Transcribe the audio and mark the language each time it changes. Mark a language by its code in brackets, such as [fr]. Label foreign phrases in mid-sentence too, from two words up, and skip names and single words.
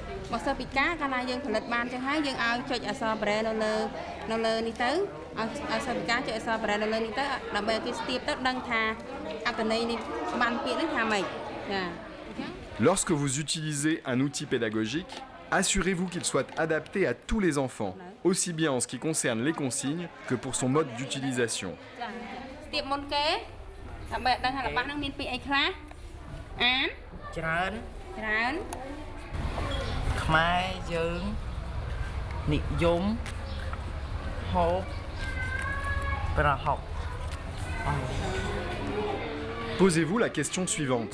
[km] បើសិស្សពិការកាលណាយើងផលិតបានចឹងហើយយើងឲ្យចុចអក្សរប្រែនៅលើនេះទៅឲ្យសិស្សពិការចុចអក្សរប្រែនៅលើនេះទៅដើម្បីគេស្ទាបទៅដឹងថាអត្ថន័យនេះបានពាក្យនេះថាម៉េចចា [fr] Lorsque vous utilisez un outil pédagogique, assurez-vous qu'il soit adapté à tous les enfants, aussi bien en ce qui concerne les consignes que pour son mode d'utilisation. [km] ស្ទាបមុនគេដើម្បីដឹងថារបស់ហ្នឹងមានពាក្យអីខ្លះអានច្រើន ខ្មែរយើងនិយមហូបប្រហុក [fr] Posez-vous la question suivante.